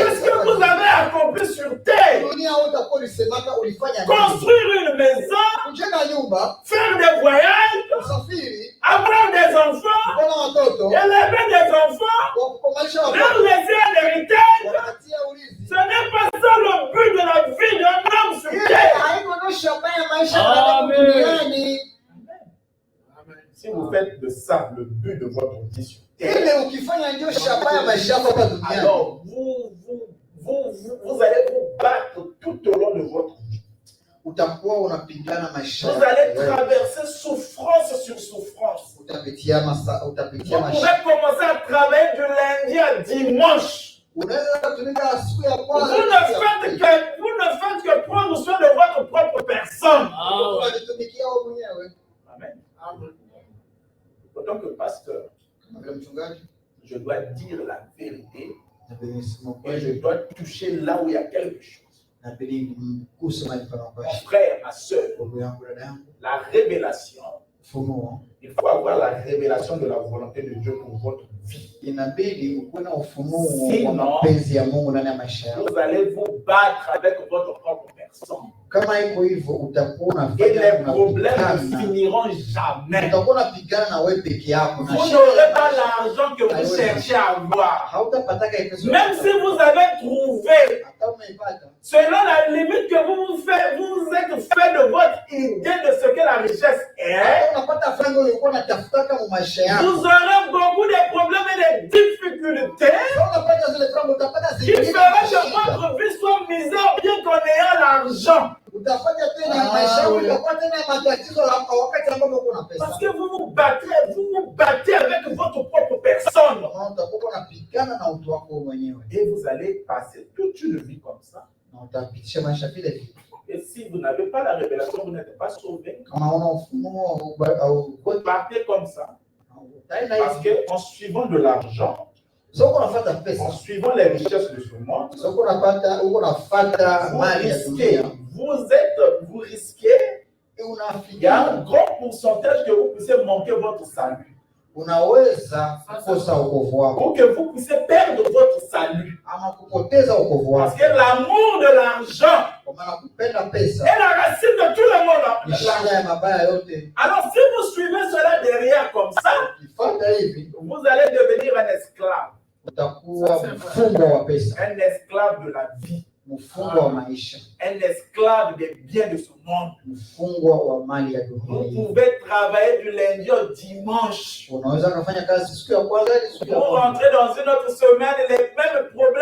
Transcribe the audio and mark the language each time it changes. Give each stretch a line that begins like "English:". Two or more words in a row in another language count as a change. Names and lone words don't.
French: Qu'est-ce que vous avez accompli sur terre?
Swahili: Dunia utakuwa ulisemaka ulifanya nini?
French: Construire une maison,
Swahili: Kujenga nyumba,
French: faire des voyages,
Swahili: usafiri,
French: avoir des enfants,
Swahili: kuwa na watoto,
French: élever des enfants,
Swahili: kukomalisha
French: leur
Swahili: watoto,
French: laisser un héritage.
Swahili: kuwapatia urithi.
French: Ce n'est pas ça le but de la vie d'un homme sur terre.
Swahili: Haiko ndio shabaha ya maisha Amen. duniani.
French: Si vous faites de ça le but de votre vie sur terre,
Swahili: Ile ukifanya ndio shabaha ya maisha yako hapa duniani.
French: alors vous allez vous battre tout au long de votre vie.
Swahili: Utakuwa unapigana maisha.
French: Vous allez traverser souffrance sur souffrance.
Swahili: Utapitia
French: Vous
Swahili: maisha.
French: pouvez commencer à travailler du lundi à dimanche.
Swahili: Unaweza kutumika siku ya
French: Vous
Swahili: kwanza.
French: ne faites que prendre soin de votre propre personne.
Swahili: Unajitumikia wewe mwenyewe.
French: Amen. Autant que pasteur,
Swahili: Kama vile mchungaji,
French: je dois dire la vérité
Swahili: inabidi nisimame
French: et
Swahili: kweli.
French: je dois toucher là où il y a quelque chose.
Swahili: Inabidi mguse mahali
French: Mon
Swahili: panapoishi.
French: frère, ma soeur,
Swahili: Ndugu yangu, dada yangu,
French: la révélation,
Swahili: ufunuo
French: il faut avoir la révélation de la volonté de Dieu pour votre vie.
Swahili: inabidi ukuwe na ufunuo
French: Sinon,
Swahili: wa mapenzi ya Mungu ndani ya maisha yako.
French: Vous allez vous battre avec votre propre personne.
Swahili: Kama iko hivyo, utakuwa
French: Et les
Swahili: unapigana,
French: problèmes ne finiront jamais.
Swahili: utakuwa unapigana na wewe peke yako.
French: Vous n'aurez pas l'argent que vous cherchez à avoir.
Swahili: Hautapataka hiyo pesa.
French: Même si vous avez trouvé,
Swahili: hata umeipata,
French: selon la limite que vous vous êtes fait de votre idée de ce que la richesse est,
Swahili: hata unapata franga ulikuwa unatafutaka mu maisha yako.
French: vous aurez beaucoup de problèmes et de difficultés
Swahili: Sasa unapata zile franga, utapata
French: qui
Swahili: zingine.
French: feront que votre vie soit misère bien qu'en ayant l'argent.
Swahili: Utafanya tena maisha yako itakuwa tena matatizo hapo wakati ambapo uko na pesa.
French: Parce que vous vous battez avec votre propre personne.
Swahili: Utakuwa unapigana na utu wako mwenyewe.
French: Et vous allez passer toute une vie comme ça.
Swahili: Na utapitisha maisha vile vile.
French: Et si vous n'avez pas la révélation, vous n'êtes pas sauvé.
Swahili: Kama una ufunuo au
French: Vous partez comme ça.
Swahili: utaenda
French: Parce
Swahili: hivi.
French: qu'en suivant de l'argent,
Swahili: Soko unafuata
French: en
Swahili: pesa.
French: suivant les richesses de ce monde,
Swahili: Soko unapata uko unafuata
French: vous
Swahili: mali ya
French: risquez,
Swahili: dunia.
French: vous risquez, Et il y a un
Swahili: unafikia
French: grand pourcentage que vous puissiez manquer votre salut.
Swahili: unaweza kukosa wokovu wako,
French: ou que vous puissiez perdre votre salut.
Swahili: ama kupoteza wokovu wako.
French: Parce que l'amour de l'argent
Swahili: Kwa maana kupenda pesa
French: est la racine de tout le monde.
Swahili: ni shida ya mabaya yote.
French: Alors si vous suivez cela derrière comme ça,
Swahili: Ukifuata hivi,
French: vous allez devenir un esclave.
Swahili: utakuwa mfungwa wa pesa,
French: Un esclave de la vie.
Swahili: mfungwa wa maisha,
French: Un esclave des biens de ce monde.
Swahili: mfungwa wa mali ya dunia
French: Vous
Swahili: hii.
French: pouvez travailler du lundi au dimanche.
Swahili: Unaweza kufanya kazi siku ya kwanza hadi siku ya
French: Vous
Swahili: kwanza.
French: rentrez dans une autre semaine, les mêmes problèmes